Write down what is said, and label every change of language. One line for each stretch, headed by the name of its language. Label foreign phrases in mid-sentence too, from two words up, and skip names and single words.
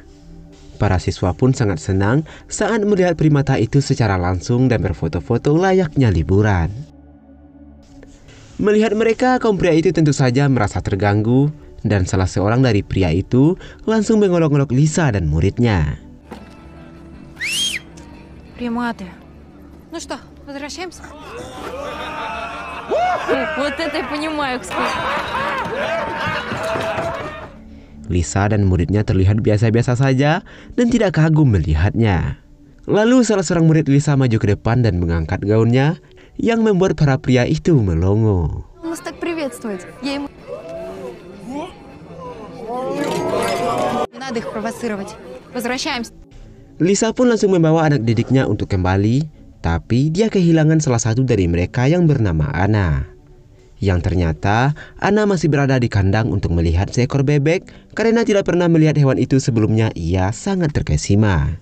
Indonesian: Para siswa pun sangat senang saat melihat primata itu secara langsung dan berfoto-foto layaknya liburan. Melihat mereka, kaum pria itu tentu saja merasa terganggu dan salah seorang dari pria itu langsung mengolok-olok Lisa dan muridnya.
Russian: Приматы. Ну что, возвращаемся? Вот это я понимаю, кстати.
Indonesian: Lisa dan muridnya terlihat biasa-biasa saja dan tidak kagum melihatnya. Lalu salah seorang murid Lisa maju ke depan dan mengangkat gaunnya yang membuat para pria itu melongo.
Russian: Нас так приветствовать. Я ему... Не надо их провоцировать. Возвращаемся.
Indonesian: Lisa pun langsung membawa anak didiknya untuk kembali, tapi dia kehilangan salah satu dari mereka yang bernama Anna. Yang ternyata Anna masih berada di kandang untuk melihat seekor bebek karena tidak pernah melihat hewan itu sebelumnya. Ia sangat terkesima.